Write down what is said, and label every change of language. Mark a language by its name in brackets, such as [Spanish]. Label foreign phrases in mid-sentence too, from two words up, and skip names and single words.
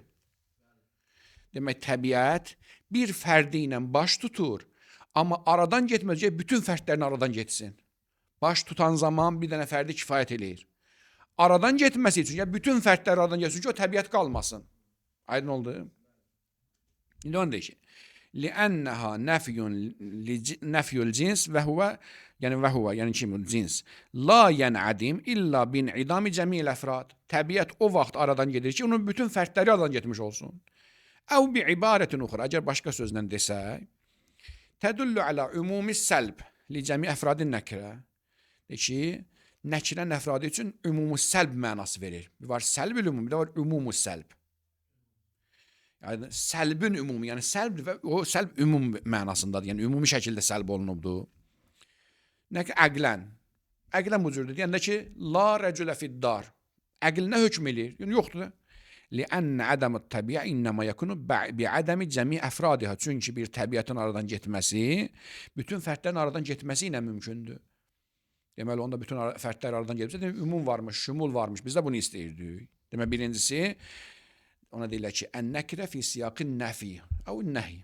[Azerbaijani] Demək, təbiət bir fərdi ilə baş tutur, amma aradan getməyəcək, bütün fərdlərin aradan getsin. Baş tutan zaman bir dənə fərdi kifayət eləyir. aradan getməsi üçün, yəni bütün fərdlər aradan getsin ki, o təbiət qalmasın. Aydın oldu? İndi onu deyək ki, [Arabic] لأنها نفي الجنس وهو يعني kim cins لا ينعدم إلا بانعدام جميع الأفراد. [Azerbaijani] Təbiət o vaxt aradan gedir ki, onun bütün fərdləri aradan getmiş olsun. [Arabic] أو بعبارة أخرى, [Azerbaijani] əgər başqa sözlə desək, [Arabic] تدل على عموم السلب لجميع أفراد النكرة. [Azerbaijani] Ki, nəkrən əfradı üçün ümumi səlb mənası verir. Bir var səlb-ül ümumi, bir də var ümumi səlb. Yəni səlbin ümumi, yəni səlb və o səlb ümum mənasındadır. Yəni ümumi şəkildə səlb olunubdur. Nə ki əqlən. Əqlən bu cürdür. Yəni ki [Arabic] لا رجل في الدار. [Azerbaijani] Əql nə hökm eləyir? Yəni yoxdur da. [Arabic] لأن عدم الطبيعة إنما يكون بعدم جميع أفرادها. [Azerbaijani] Çünki bir təbiətin aradan getməsi, bütün fərdlərin aradan getməsi ilə mümkündür. Deməli onda bütün fərdlər aradan gedibsə, ümum varmış, şumul varmış. Biz də bunu istəyirdik. Deməli birincisi ona deyirlər ki, [Arabic] النكرة في سياق النفي أو النهي.